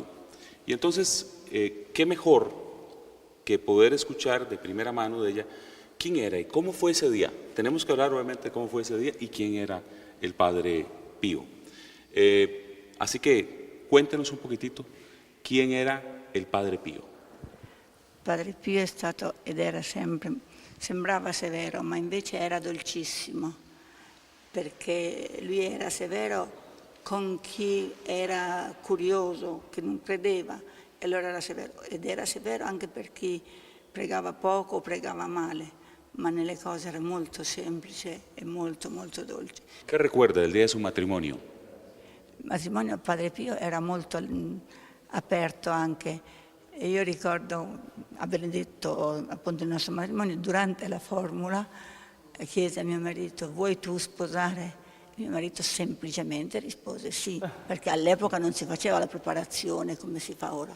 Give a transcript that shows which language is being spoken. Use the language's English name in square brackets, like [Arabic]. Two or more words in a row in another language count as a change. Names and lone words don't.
[Spanish] Y entonces, ¿qué mejor que poder escuchar de primera mano de ella quién era y cómo fue ese día? Tenemos que hablar obviamente de cómo fue ese día y quién era el Padre Pío. Así que cuéntenos un poquitito quién era il Padre Pio. [Italian] Padre Pio è stato ed era sempre, sembrava severo, ma invece era dolcissimo, perché lui era severo con chi era curioso, che non credeva, e allora era severo. Ed era severo anche per chi pregava poco o pregava male, ma nelle cose era molto semplice e molto, molto dolce. Che ricorda [Spanish] del día de su matrimonio? [Italian] Il matrimonio a Padre Pio era molto aperto anche, e io ricordo a Benedetto, appunto il nostro matrimonio, durante la formula chiese a mio marito: vuoi tu sposare? Mio marito semplicemente rispose sì, perché all'epoca non si faceva la preparazione come si fa ora.